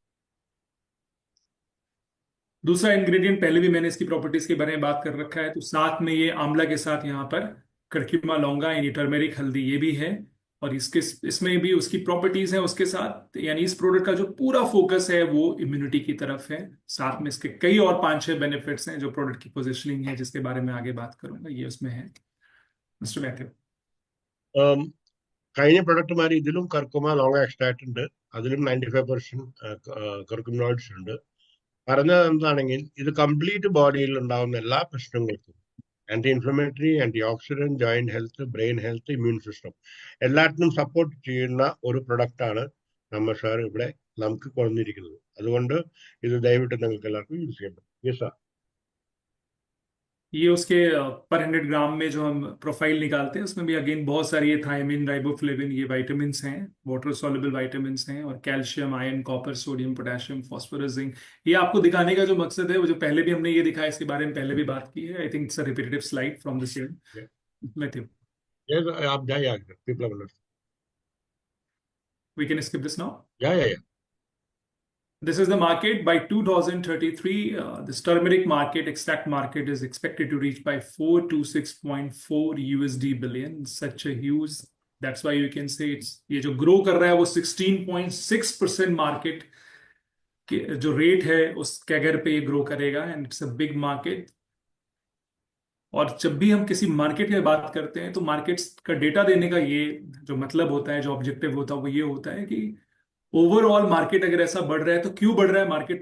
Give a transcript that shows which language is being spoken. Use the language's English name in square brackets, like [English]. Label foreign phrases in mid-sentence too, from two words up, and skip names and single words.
[Hindi] दूसरा इंग्रेडिएंट, पहले भी मैंने इसकी प्रॉपर्टीज के बारे में बात कर रखा है, तो साथ में ये आंवला के साथ यहाँ पर करक्यूमा लौंगा यानी टर्मेरिक हल्दी ये भी है, और इसमें भी उसकी प्रॉपर्टीज हैं उसके साथ। यानी इस प्रोडक्ट का जो पूरा फोकस है वो इम्यूनिटी की तरफ है। साथ में इसके कई और 5-6 बेनिफिट्स हैं जो प्रोडक्ट की पोजिशनिंग है, जिसके बारे में आगे बात करूंगा, ये उसमें है। मिस्टर मैथ्यू? [Malayalam] കഴിഞ്ഞ പ്രൊഡക്റ്റുമാർ ഇതിലും കർക്കുമ ലോങ് എക്സ്ട്രാക്ട് ഉണ്ട്, അതിലും 95% കർക്കുമിനോയിഡ്സ് ഉണ്ട്. പറഞ്ഞത് എന്താണെങ്കിൽ ഇത് കംപ്ലീറ്റ് ബോഡിയിൽ ഉണ്ടാകുന്ന എല്ലാ പ്രശ്നങ്ങൾക്കും, [English] anti inflammatory, anti oxidant, joint health, brain health, immune system [Malayalam] എല്ലാത്തിനും സപ്പോർട്ട് ചെയ്യുന്ന ഒരു പ്രൊഡക്റ്റ് ആണ് നമ്മൾ സാർ ഇവിടെ നമുക്ക് കൊണ്ടുവന്നിരിക്കുന്നത്. അതുകൊണ്ട് ഇത് ദയവിട്ട് നിങ്ങൾക്ക് എല്ലാവർക്കും യൂസ് ചെയ്യാൻ പറ്റും. [English] yes sir. [Hindi] ये उसके पर 100 ग्राम में जो हम प्रोफाइल निकालते हैं, उसमें भी अगेन बहुत सारी ये [English] thiamine, riboflavin, [Hindi] ये विटामिन्स हैं, [English] water soluble vitamins [Hindi] हैं, और [English] calcium, iron, copper, sodium, potassium, phosphorus, zinc. [Hindi] ये आपको दिखाने का जो मकसद है, वो जो पहले भी हमने ये दिखाया, इसके बारे में पहले भी बात की है। [English] I think it's a repetitive slide from the same. मैथ्यू, Yes, [Hindi] आप जाइए आगे, [English] people have understood. we can skip this now. Yeah. This is the market by 2033. This turmeric market, extract market, is expected to reach by 4 to 6.4 USD billion. Such a huge. That's why you can say it's [Hindi] ये जो ग्रो कर रहा है वो 16.6% मार्केट के जो रेट है उस कैगर पे ये ग्रो करेगा, [English] and it's a big market. [Hindi] और जब भी हम किसी मार्केट की बात करते हैं तो मार्केट्स का डेटा देने का ये जो मतलब होता है, जो ऑब्जेक्टिव होता है, वो ये होता है कि [English] overall market [Hindi] अगर ऐसा बढ़ रहा है तो क्यों बढ़ रहा है मार्केट?